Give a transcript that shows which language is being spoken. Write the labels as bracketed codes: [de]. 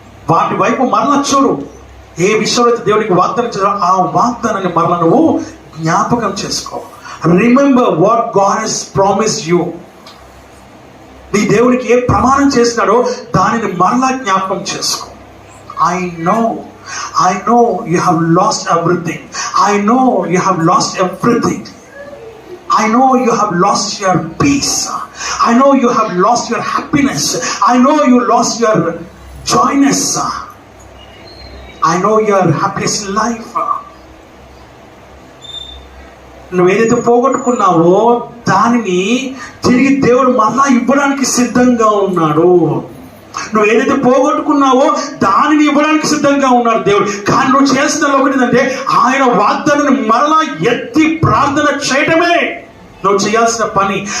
[te] వాటి వైపు మరలా చూడు. ఏ విషయంలో అయితే దేవుడికి వాగ్దానం చేశాడో ఆ వాగ్దానాన్ని మరలా నువ్వు జ్ఞాపకం చేసుకో. [en] Remember what God has promised you. [te] నీ దేవునికి ఏ ప్రమాణం చేసినాడో దానిని మరలా జ్ఞాపకం చేసుకో. [en] I know you have lost everything. I know you have lost everything. I know you have lost your peace. I know you have lost your happiness. I know you lost your joyness. I know your happiest life. [te] నువ్వు ఏదైతే పోగొట్టుకున్నావో దానిని తిరిగి దేవుడు మళ్ళా ఇవ్వడానికి సిద్ధంగా ఉన్నాడు. నువ్వు ఏదైతే పోగొట్టుకున్నావో దానిని ఇవ్వడానికి సిద్ధంగా ఉన్నాడు దేవుడు. కానీ నువ్వు చేసిన ఒకటి ఏంటంటే ఆయన వాగ్దానాన్ని మరలా ఎత్తి ప్రార్థన చేయటమే నువ్వు చేయాల్సిన పని.